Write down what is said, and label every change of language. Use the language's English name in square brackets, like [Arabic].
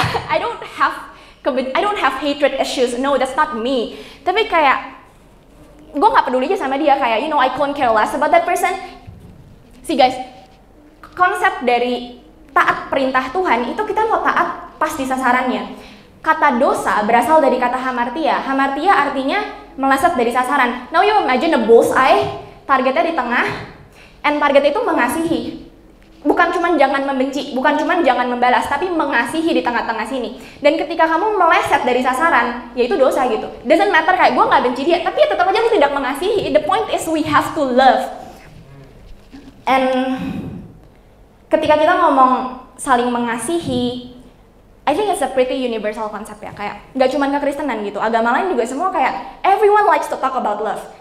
[English] I don't have hatred issues, no, that's not me. [Indonesian] Tapi kayak gue nggak peduli aja sama dia, kayak [English] I couldn't care less about that person. [Indonesian] See guys, konsep dari taat perintah Tuhan itu kita mau taat pas di sasarannya. Kata dosa berasal dari kata hamartia. Hamartia artinya meleset dari sasaran. [English] Now you imagine a bullseye, [Indonesian] targetnya di tengah, and target itu mengasihi. Bukan cuma jangan membenci, bukan cuma jangan membalas, tapi mengasihi di tengah-tengah sini. Dan ketika kamu meleset dari sasaran, ya itu dosa gitu. [English] Doesn't matter [Indonesian] kayak gue nggak benci dia, tapi ya tetap aja lu tidak mengasihi. [English] The point is we have to love. [Indonesian] And ketika kita ngomong saling mengasihi, [English] I think it's a pretty universal concept [Indonesian] ya, kayak nggak cuma kekristenan gitu, agama lain juga semua kayak [English] everyone likes to talk about love.